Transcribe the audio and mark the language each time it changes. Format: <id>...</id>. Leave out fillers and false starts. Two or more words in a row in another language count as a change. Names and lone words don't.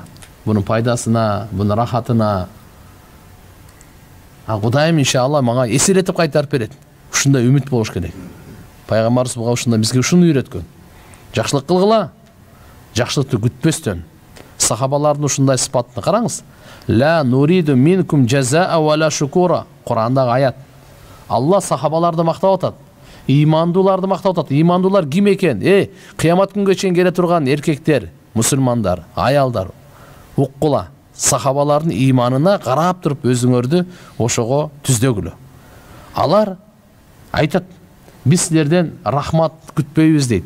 <ky>Bunun пайдасына, bunun рахатына. Кудайым иншалла мага эсеретип кайтарып берет. Ушундай үмүт болуш керек. Пайгамбарыбыз буга ушундай бизге ушуну үйрөткөн. Жакшылык кылгыла, жакшылыкты күтпөстөн. Сахабалардын ушундай сыпатын караңыз.</ky> <ar>لا نريد منكم جزاء ولا شكورا.</ar> <ky>Курандагы аят. Алла сахабаларды мактап атат. Имандууларды мактап атат. Имандуулар ким экен? Кыямат күнгө чейин келе турган эркектер, мусулмандар, аялдар. Уккула. Сахабалардын иманына карап туруп өзүңөрдү ошого түздөгүлө. Алар айтат, биз силерден рахмат күтпөйбүз дейт.</ky>